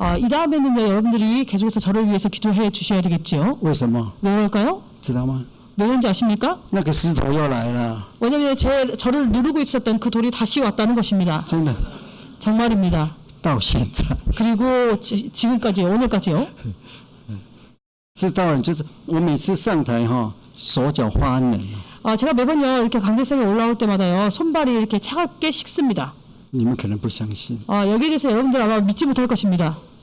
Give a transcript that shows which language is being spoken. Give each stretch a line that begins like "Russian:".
Korean: 이 다음에는요 여러분들이 계속해서 저를 위해서 기도해 주셔야 되겠죠.
Chinese: 为什么？
Korean: 왜 그럴까요?
Chinese: 知道吗？
Korean: 왜 그런지 아십니까?
Chinese: 那个石头又来了，
Korean: 왜냐하면 저를 누르고 있었던 그 돌이 다시 왔다는 것입니다.
Chinese: 真的
Korean: 정말입니다.
Chinese: 到现在，
Korean: 그리고 지금까지요, 오늘까지요.
Chinese: 知道了，就是我每次上台哈，手脚发冷。
Korean: 제가 매번요 이렇게 강대상에 올라올 때마다요 손발이 이렇게 차갑게 식습니다.
Chinese: 你们可能不相信，
Korean: 여기에 대해서 여러분들 아마 믿지 못할 것입니다.